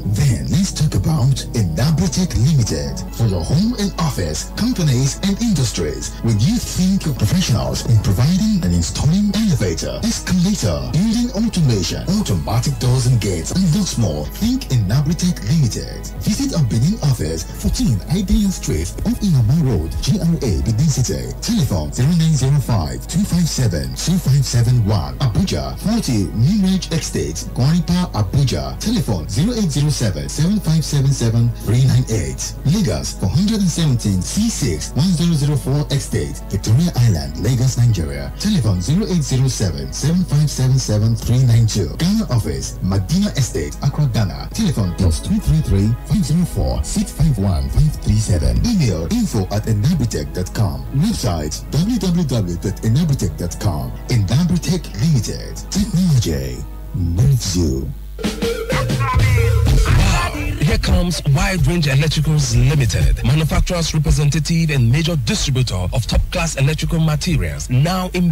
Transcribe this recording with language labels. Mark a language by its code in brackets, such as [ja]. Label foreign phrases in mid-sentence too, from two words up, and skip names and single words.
[en] Then let's talk about Enabritech Limited. For your home and office, companies and industries, when you think of professionals in providing and installing elevator, escalator, building automation, automatic doors and gates, and lots more, think Enabritech Limited. Visit our Benin office, 14 Ideal Street, off Inama Road, GRA, Benin City. Telephone 0905-257-2571. Abuja, 40 New Age Estate, Guaripa, Abuja. Telephone 0807-7577-398. Lagos, 417 C6 1004 Estate, Victoria Island, Lagos, Nigeria. Telephone 0807-7577-392. Ghana office, Medina Estate, Accra, Ghana. Telephone +233-504-651-537. Email info@enabritech.com. Website www.enabritech.com. Enabritech Limited. Technology moves you. Here comes Wide Range Electricals Limited, manufacturer's representative and major distributor of top-class electrical materials, now in